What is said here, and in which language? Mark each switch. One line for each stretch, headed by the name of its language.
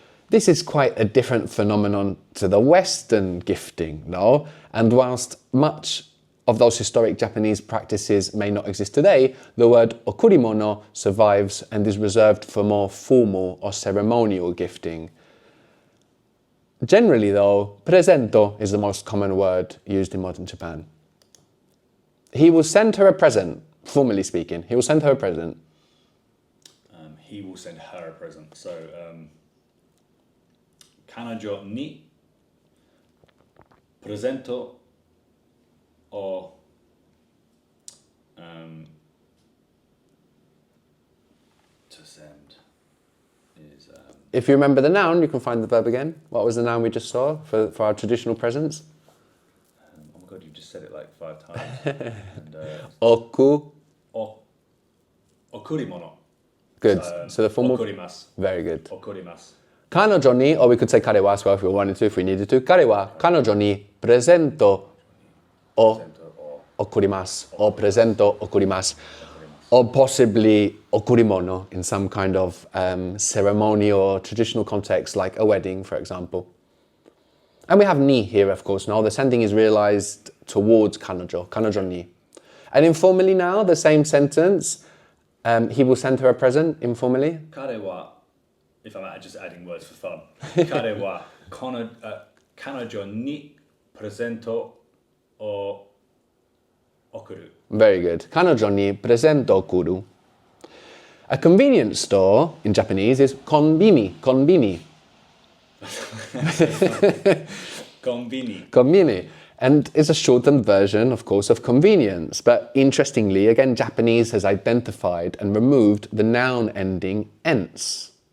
English: This is quite a different phenomenon to the Western gifting, and whilst much of those historic Japanese practices may not exist today, the word okurimono survives and is reserved for more formal or ceremonial gifting. Generally though, presento is the most common word used in modern Japan. He will send her a present, formally speaking. He will send her a present. he will send her a present. So,
Japanese: 彼女にプレゼントを
English: to send is If you remember the noun, you can find the verb again. What was the noun we just saw for our traditional presents? oh my god, you just said it like 5 times. And,
Japanese: Oku. okurimono.
English: Good. So the formal.
Japanese: Okurimasu.
English: Very good.
Japanese: Okurimasu.
English: 彼女に, or we could say 彼は as well if we wanted to, if we needed to.
Japanese: 彼は彼女にプレゼントを贈ります
English: or
Japanese: プレゼントを贈ります
English: or possibly 贈り物 in some kind of ceremony or traditional context like a wedding, for example. And we have ni here, of course. Now the sending is realized towards 彼女に. And informally now, the same sentence, he will send her a present informally. 彼は if I'm just adding words for fun.
Japanese: 彼は彼女にプレゼントを贈る.
English: Very good.
Japanese: 彼女にプレゼントを贈る.
English: A convenience store in Japanese is konbini.
Japanese: Konbini. Konbini.
English: And it's a shortened version, of course, of convenience. But interestingly, again, Japanese has identified and removed the noun ending ence.